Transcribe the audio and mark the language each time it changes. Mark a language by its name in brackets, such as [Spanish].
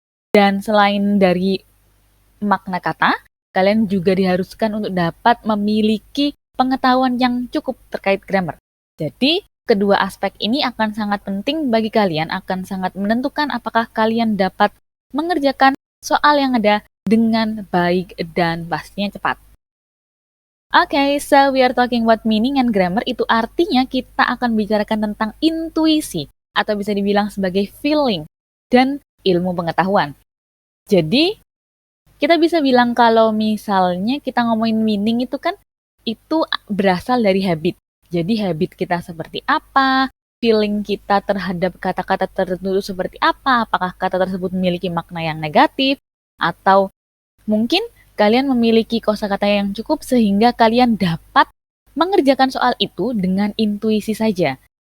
[Indonesian] Dan selain dari makna kata, kalian juga diharuskan untuk dapat memiliki pengetahuan yang cukup terkait grammar. Jadi, kedua aspek ini akan sangat penting bagi kalian, akan sangat menentukan apakah kalian dapat mengerjakan soal yang ada dengan baik dan pastinya cepat. [English] Okay, so we are talking about meaning and grammar. [Indonesian] Itu artinya kita akan bicarakan tentang intuisi, atau bisa dibilang sebagai feeling, dan ilmu pengetahuan. Jadi, kita bisa bilang kalau misalnya kita ngomongin meaning itu kan, itu berasal dari habit. Jadi habit kita seperti apa, feeling kita terhadap kata-kata tertentu seperti apa, apakah kata tersebut memiliki makna yang negatif, atau mungkin kalian memiliki kosakata yang cukup sehingga kalian dapat mengerjakan soal itu dengan intuisi saja.